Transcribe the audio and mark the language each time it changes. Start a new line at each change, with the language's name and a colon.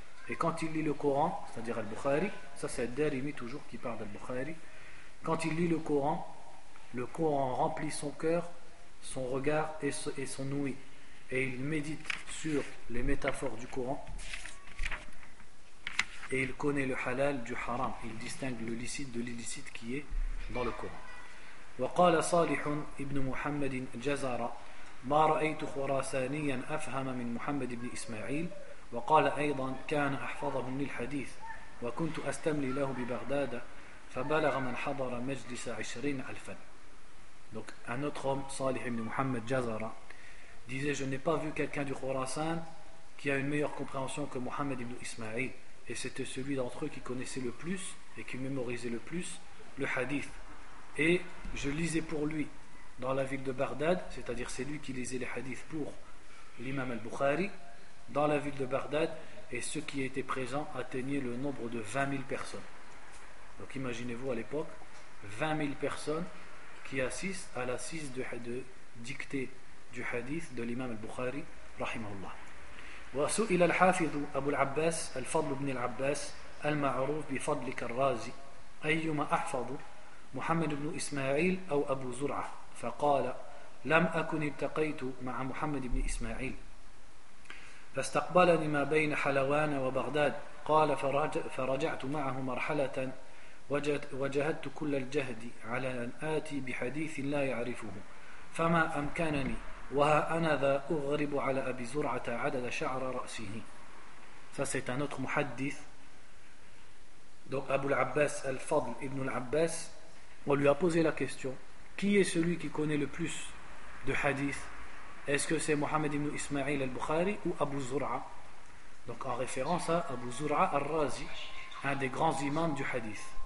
French: Et quand il lit le Coran, c'est-à-dire al-Bukhari, ça c'est Ad-Darimi toujours qui parle d'al-Bukhari, quand il lit le Coran remplit son cœur, son regard et son ouïe, et il médite sur les métaphores du Coran, et il connaît le halal du haram, il distingue le licite de l'illicite qui est dans le Coran.
Arabic: وقال صالح ابن محمد جزارة ما رأيت خراسانيا أفهم من محمد بن إسماعيل. وقال أيضا كان أحفظه من الحديث وكنت أستملي له ببغداد فبلغ من حضر مجلس 20,000.
French: Donc un autre homme, Salih ibn Muhammad Jazara, disait: je n'ai pas vu quelqu'un du Khorasan qui a une meilleure compréhension que Muhammad ibn Ismail, et c'était celui d'entre eux qui connaissait le plus et qui mémorisait le plus le hadith. Et je lisais pour lui dans la ville de Bagdad, c'est-à-dire c'est lui qui lisait les hadiths pour l'imam al-Bukhari dans la ville de Bagdad, et ceux qui étaient présents atteignaient le nombre de 20 000 personnes. Donc imaginez-vous à l'époque 20 000 personnes qui assistent à l'assise de dictée du hadith de l'imam al-Bukhari rahimahullah.
Arabic: Wa su'il al-hafidh Abu al-Abbas al-Fadl ibn al-Abbas al-ma'ruf bi fadl karrazi ayyuma ahfadhu محمد بن إسماعيل أو أبو زرعة فقال لم أكن التقيت مع محمد بن إسماعيل فاستقبلني ما بين حلوان وبغداد قال فرجعت معه مرحلة وجهدت كل الجهد على أن آتي بحديث لا يعرفه فما أمكنني وها أنا ذا أغرب على أبي زرعة عدد شعر رأسه.
French: Ça c'est un autre محدث. Donc Abu al-Abbas al-Fadl ibn al-Abbas, on lui a posé la question: qui est celui qui connaît le plus de hadith? Est-ce que c'est Muhammad ibn Ismail al-Bukhari ou Abu Zur'a? Donc en référence à Abu Zur'a al-Razi, un des grands imams du hadith.